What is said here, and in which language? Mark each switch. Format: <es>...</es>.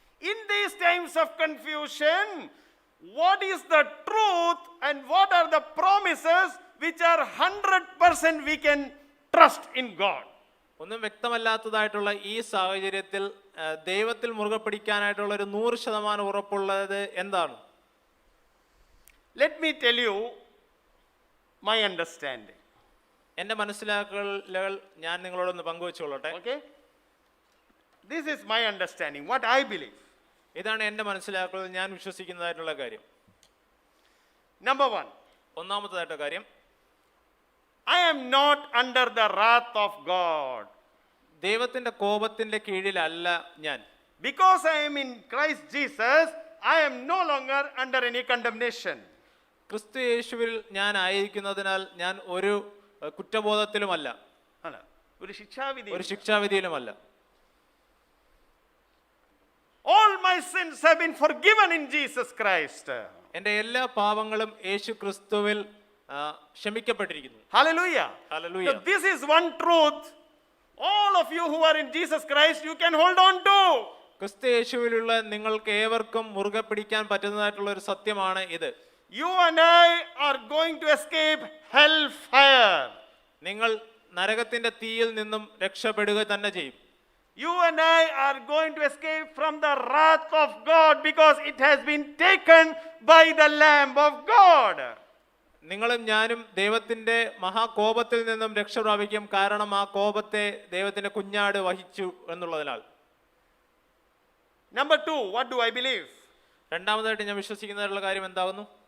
<en>In these times of confusion, what is the truth and what are the promises which are 100% we can trust in God?</en> <ml>ഒന്നും വ്യക്തമല്ലാത്തതായിട്ടുള്ള ഈ സാഹചര്യത്തിൽ ദൈവത്തിൽ മുറുകെ പിടിക്കാനായിട്ടുള്ള ഒരു 100% ഉറപ്പുള്ളത് എന്താണ്?</ml> <en>Let me tell you my understanding.</en> <ml>എൻ്റെ മനസ്സിലാക്കലുകൾ ഞാൻ നിങ്ങളോടൊന്ന് പങ്കുവെച്ചോളട്ടെ.</ml> <en>Okay? This is my understanding, what I believe.</en> <ml>ഇതാണ് എൻ്റെ മനസ്സിലാക്കൽ, ഞാൻ വിശ്വസിക്കുന്നതായിട്ടുള്ള കാര്യം.</ml> <en>Number one,</en> <ml>ഒന്നാമത്തേതായിട്ട് കാര്യം,</ml> <en>I am not under the wrath of God.</en> <ml>ദൈവത്തിന്റെ കോപത്തിന്റെ കീഴിലല്ല ഞാൻ.</ml> <en>Because I am in Christ Jesus, I am no longer under any condemnation.</en> <ml>ക്രിസ്തു യേശുവിൽ ഞാൻ ആയിരിക്കുന്നതിനാൽ ഞാൻ ഒരു കുറ്റബോധത്തിലുമല്ല, അല്ല, ഒരു ശിക്ഷാവിധി. ഒരു ശിക്ഷാവിധിയിലുമല്ല.</ml> <en>All my sins have been forgiven in Jesus Christ.</en> <ml>എൻ്റെ എല്ലാ പാപങ്ങളും യേശു ക്രിസ്തുവിൽ ക്ഷമിക്കപ്പെട്ടിരിക്കുന്നു.</ml> <en>Hallelujah. Hallelujah. So this is one truth. All of you who are in Jesus Christ, you can hold on to.</en> <ml>ക്രിസ്തു യേശുവിലുള്ള നിങ്ങൾക്ക് ഏവർക്കും മുറുകെ പിടിക്കാൻ പറ്റുന്നതായിട്ടുള്ള ഒരു സത്യമാണ് ഇത്.</ml> <en>You and I are going to escape hellfire.</en> <ml>നിങ്ങൾ നരകത്തിന്റെ തീയിൽ നിന്നും രക്ഷപ്പെടുക തന്നെ ചെയ്യും.</ml> <en>You and I are going to escape from the wrath of God because it has been taken by the Lamb of God.</en> <ml>നിങ്ങളും ഞാനും ദൈവത്തിന്റെ മഹാകോപത്തിൽ നിന്നും രക്ഷ പ്രാപിക്കും. കാരണം ആ കോപത്തെ ദൈവത്തിന്റെ കുഞ്ഞാട് വഹിച്ചു എന്നുള്ളതിനാൽ.</ml> <en>Number 2, what do I believe?</en> <ml>രണ്ടാമതായിട്ട് ഞാൻ വിശ്വസിക്കുന്നതായിട്ടുള്ള കാര്യം എന്താകുന്നു?</ml>